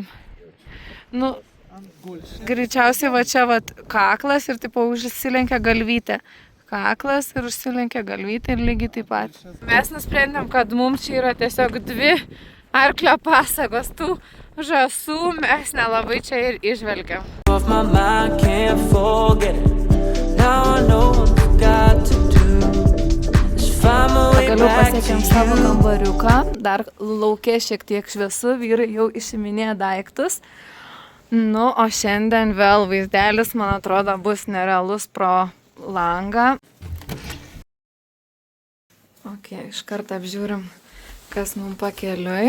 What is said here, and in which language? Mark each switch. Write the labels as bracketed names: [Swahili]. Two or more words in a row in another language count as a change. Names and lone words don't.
[Lithuanian] Nu, greičiausiai va čia va kaklas ir tipo užsilenkia galvytė. Kaklas ir užsilenkia galvytė ir lygiai taip pat. Mes nusprendėm, kad mums čia yra tiesiog 2 arklio pasagos. Tų žąsų mes nelabai čia ir išvelgiam. [English] Off my mind, can't forget it. Now I know what I've got to do. Let's find my way [Lithuanian] Pagaliau [English] back to [Lithuanian] pasiekėm savo [English] you. [Lithuanian] kambariuką. Dar lauke šiek tiek šviesu, vyrai jau išiminėja daiktus. Nu, o šiandien vėl vaizdelis, man atrodo, bus nerealus pro langą. Ok, iš karto apžiūrim, kas mums pakeliui.